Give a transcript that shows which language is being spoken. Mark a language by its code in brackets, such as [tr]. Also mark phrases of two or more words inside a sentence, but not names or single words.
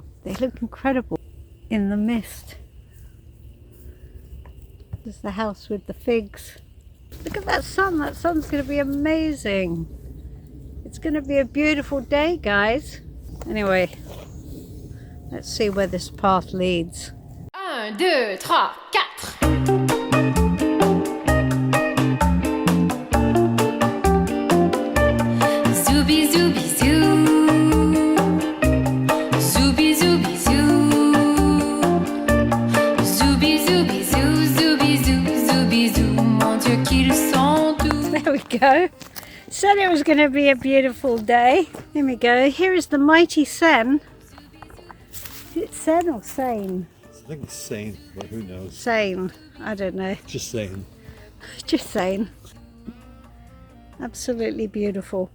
[en] They look incredible in the mist. There's the house with the figs. Look at that sun. That sun's going to be amazing. It's going to be a beautiful day, guys. Anyway, let's see where this path leads. 1, 2, 3, 4. [fr] Zooby zooby zoo. Zooby zooby zoo. Zooby zooby zoo. Zooby zoo. Zooby zoo. Mon Dieu qu'ils sont doux. [en] There we go. Said it was going to be a beautiful day. Here we go. Here is the mighty Seine. Is it Seine or Seine? I think it's sane, but who knows? Seine. I don't know. Just saying. Just saying. Absolutely beautiful.